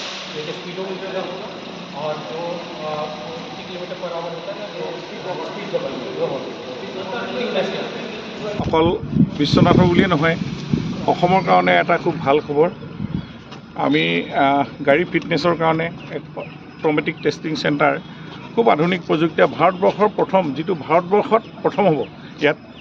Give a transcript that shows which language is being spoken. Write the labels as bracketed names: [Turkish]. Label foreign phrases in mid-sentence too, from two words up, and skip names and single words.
[Hindi] जैसे स्पीडोमीटर का होगा और जो 60 [English] kilometre per hour [Hindi] होता है ना जो [English] speed double [Assamese] অকল বিশ্বনাথৰ বুলিয়ে নহয় অসমৰ কাৰণে এটা খুব ভাল খবৰ আমি গাড়ী ফিটনেছৰ কাৰণে এক [English] automatic testing centre [Assamese] খুব আধুনিক প্ৰযুক্তিৰে ভাৰতবৰ্ষৰ প্ৰথম যিটো ভাৰতবৰ্ষত প্ৰথম হ'ব ইয়াত